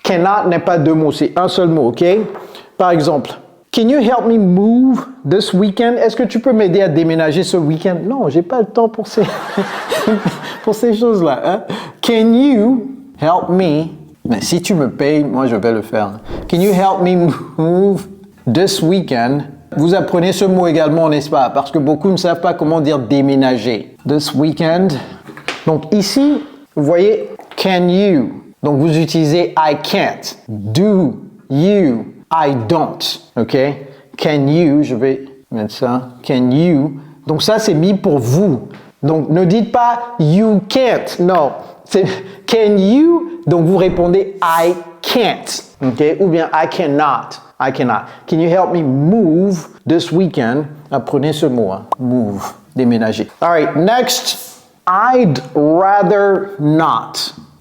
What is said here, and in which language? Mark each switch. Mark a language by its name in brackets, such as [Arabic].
[French] Cannot n'est pas deux mots, c'est un seul mot, ok? Par exemple, [English] can you help me move this weekend? [French] Est-ce que tu peux m'aider à déménager ce week-end? Non, j'ai pas le temps pour ces, pour ces choses-là. Hein? [English] Can you help me? [French] Mais si tu me payes, moi je vais le faire. [English] Can you help me move this weekend? [French] Vous apprenez ce mot également, n'est-ce pas? Parce que beaucoup ne savent pas comment dire déménager. [English] This weekend. [French] Donc ici, vous voyez, [English] can you? [French] Donc, vous utilisez [English] I can't, do, you, I don't, ok? [French] Can you, je vais mettre ça, [English] can you. [French] Donc, ça, c'est mis pour vous. Donc, ne dites pas [English] you can't, [French] non. C'est [English] can you, [French] donc vous répondez [English] I can't, ok? Ou bien I cannot, I cannot. Can you help me move this weekend? [French] Apprenez ce mot, hein, move, déménager. [English] All right, next, I'd rather not.